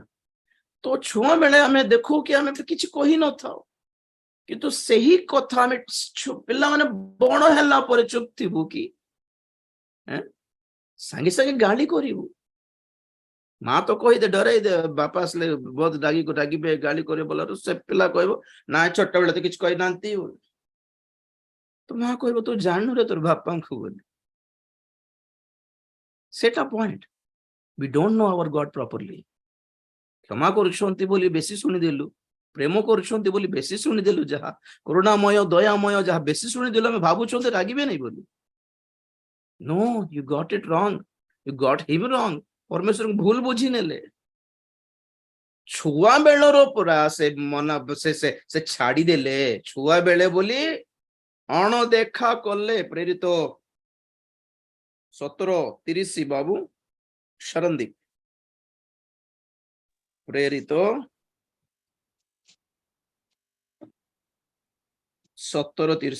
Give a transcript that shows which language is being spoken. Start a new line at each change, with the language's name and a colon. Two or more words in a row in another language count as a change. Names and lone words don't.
Odia: ତ ଛୁଆ ବେଳେ ଆମେ ଦେଖୁ କି ଆମେ କିଛି କହିନଥାଉ, କିନ୍ତୁ ସେହି କଥା ଆମେ ପିଲାମାନେ ବଣ ହେଲା ପରେ ଚୁପ ଥିବୁ କି ସାଙ୍ଗେ ସାଙ୍ଗେ ଗାଳି କରିବୁ। ମା ତ କହିଦେ, ଡରାଇ ଦେ, ବାପା ଆସିଲେ ବହୁତ ରାଗିବେ, ଗାଳି କରିବେ, ବୋଲାରୁ ସେ ପିଲା କହିବ ନା ଛୋଟ ବେଳେ ତ କିଛି କହିନାହାନ୍ତି, ତ ମା କହିବ ତୁ ଜାଣିନୁ ରେ ତୋର ବାପାଙ୍କୁ ବୋଲି। ସେଟା ପଏଣ୍ଟ,
English: we don't know our God properly।
Odia: କ୍ଷମା କରୁଛନ୍ତି ବୋଲି ବେଶୀ ଶୁଣିଦେଲୁ, ପ୍ରେମ କରୁଛନ୍ତି ବୋଲି ବେଶୀ ଶୁଣିଦେଲୁ, ଯାହା କରୁଣାମୟ ଦୟାମୟ ଯାହା ବେଶୀ ଶୁଣିଦେଲୁ, ଆମେ ଭାବୁଛନ୍ତି ରାଗିବେ ନାହିଁ ବୋଲି।
English: No, you got it wrong, you got him wrong।
Odia: ପରମେଶ୍ୱରଙ୍କୁ ଭୁଲ ବୁଝି ନେଲେ। ଛୁଆ ବେଳର ପୁରା ସେ ମନ ସେ ଛାଡିଦେଲେ, ଛୁଆ ବେଳେ ବୋଲି ଅଣଦେଖା କଲେ। ପ୍ରେରିତ 17:30 ବାବୁ ଶରଣଦୀପ, ପ୍ରେରିତ 17:30।